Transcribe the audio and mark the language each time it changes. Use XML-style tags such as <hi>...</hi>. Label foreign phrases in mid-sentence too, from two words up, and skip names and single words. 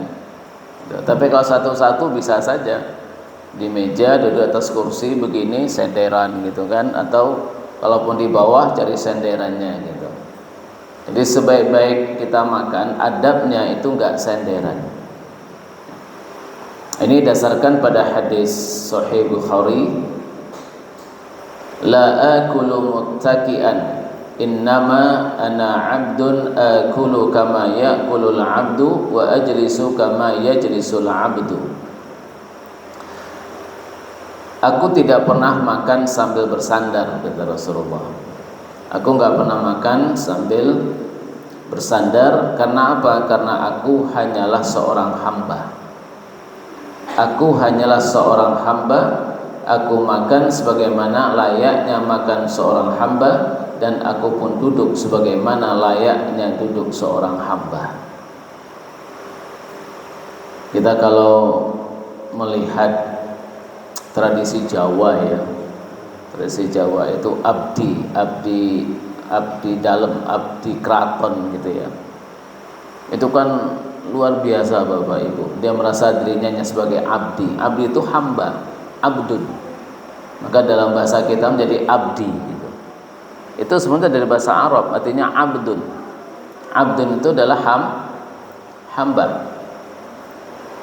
<id>Tapi kalau satu-satu bisa saja di meja duduk atas kursi begini senderan gitu kan, atau kalaupun di bawah cari senderannya gitu. Jadi sebaik-baik kita makan adabnya itu nggak senderan. Ini dasarkan pada hadis Sahih Bukhari,</id> <ar>لا آكل متكئا إنما أنا عبد آكل كما يأكل العبد وأجلس كما يجلس العبد.</ar> <id>Aku tidak pernah makan sambil bersandar, kata Rasulullah. Aku enggak pernah makan sambil bersandar. Karena apa? Karena aku hanyalah seorang hamba. Aku hanyalah seorang hamba. Aku makan sebagaimana layaknya makan seorang hamba, dan aku pun duduk sebagaimana layaknya duduk seorang hamba. Kita kalau melihat tradisi Jawa ya, tradisi Jawa itu abdi dalam, abdi kraton gitu ya. Itu kan luar biasa Bapak Ibu. Dia merasa dirinya sebagai abdi. Abdi itu hamba, abdun. Maka dalam bahasa kita menjadi abdi gitu. Itu sebenarnya dari bahasa Arab, artinya abdun. Abdun itu adalah hamba.</id>